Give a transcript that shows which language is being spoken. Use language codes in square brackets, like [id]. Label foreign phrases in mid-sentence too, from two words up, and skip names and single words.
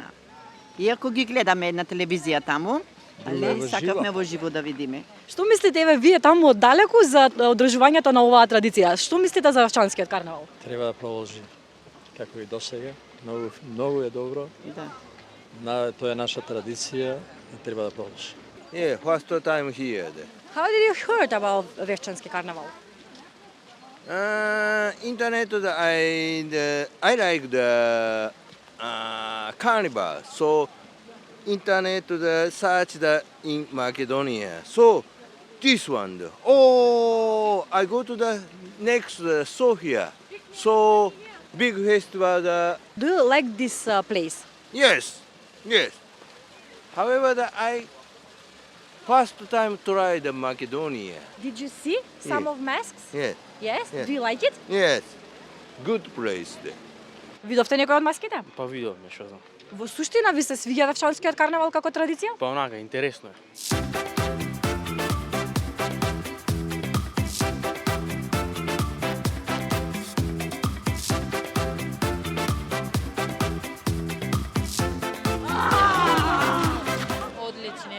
[mk] Иако ги гледаме на телевизија таму, али сакавме во живо да видиме. Што мислите еве вие таму оддалеку за одржувањето на оваа традиција? Што мислите за Вевчанскиот карнавал? Треба да продолжи како и досега. Многу е добро. Да. Тоа е наша традиција и треба да продолжи. [en] Yeah, first time here. How did you heard about Вевчански карнавал? Internet, I like the carnival. So, internet search in Macedonia. So, this one. Oh, I go to the next Sofia. So, big festival. Do you like this place? Yes. However, I first time try the Macedonia. Did you see some Yeah. of masks? Yes. Yes? Yeah. Do you like it? Yes. Good place there. [mk] Видовте некој од маските? Па видовме, што знам. Во суштина ви се свиѓа Вевчанскиот карнавал како традиција? Па онака, интересно е. Одлични.